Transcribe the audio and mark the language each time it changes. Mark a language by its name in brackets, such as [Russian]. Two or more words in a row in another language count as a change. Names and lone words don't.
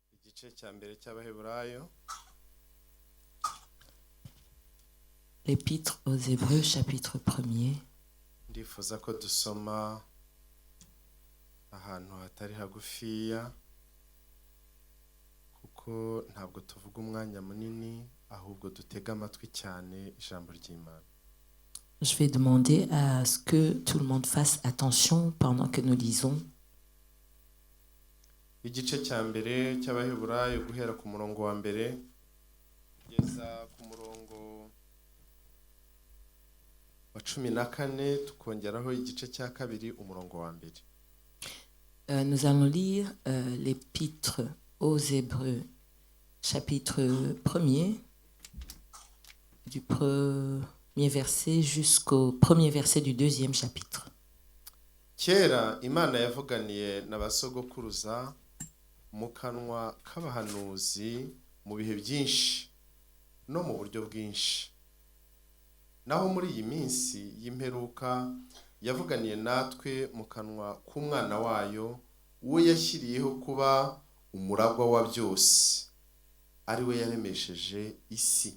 [Kinyarwanda] igice cya mbere cy'Abaheburayo. [French] L'Épître aux Hébreux, chapitre 1er. [Kinyarwanda] Ndifuza ko dusoma ahantu hatari hagufiya kuko ntabwo tuvuga umwanya munini ahubwo dutega amatwi cyane ijambo ry'Imana. [French] Je vais demander à ce que tout le monde fasse attention pendant que nous lisons. [Kinyarwanda] Igice cya mbere cy'Abaheburayo guhera ku murongo wa mbere kugeza ku murongo wa 14 tukongeraho igice cya kabiri umurongo wa mbere. [French] Nous allons lire l'Épître aux Hébreux, chapitre 1er, du premier verset jusqu'au premier verset du deuxième chapitre. [Kinyarwanda] Kera Imana yavuganiye n'abasogokuruza mu kanwa k'abahanuzi mu bihe byinshi no mu buryo bwinshi. Naho muri iyi minsi y'imperuka yavuganiye natwe mu kanwa k'umwana wayo uwo yashyiriyeho kuba umuragwa wa byose, ari we yaremesheje isi.